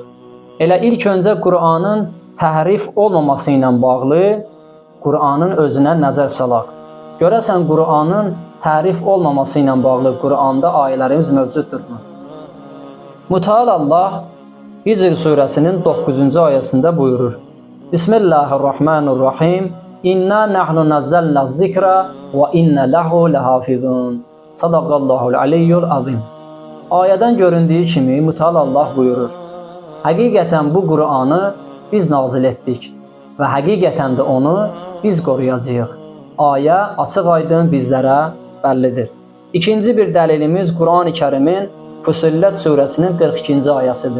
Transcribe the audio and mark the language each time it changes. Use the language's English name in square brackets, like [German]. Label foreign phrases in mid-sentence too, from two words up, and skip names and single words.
[Azerbaijani] Elə ilk öncə Quranın təhrif olmaması ilə bağlı Quranın özünə nəzər salaq. Görəsən Quranın təhrif olmaması ilə bağlı Quranda ayələrimiz mövcuddurmu? Mütəal Allah Hicr surəsinin 9-cu ayəsində buyurur: [Arabic] بسم الله الرحمن الرحيم. إنا نحن نزلنا الذكر وإنا له لحافظون. صدق الله العلي العظيم. [Azerbaijani] Ayədən göründüyü kimi Mütəal Allah buyurur: Həqiqətən bu Quranı biz nazil etdik və həqiqətən də onu biz qoruyacağıq. Ayə açıq-aydın bizlərə bəllidir. İkinci bir dəlilimiz Quran-ı Kərimin Fussilet surəsinin 42-ci ayəsidir.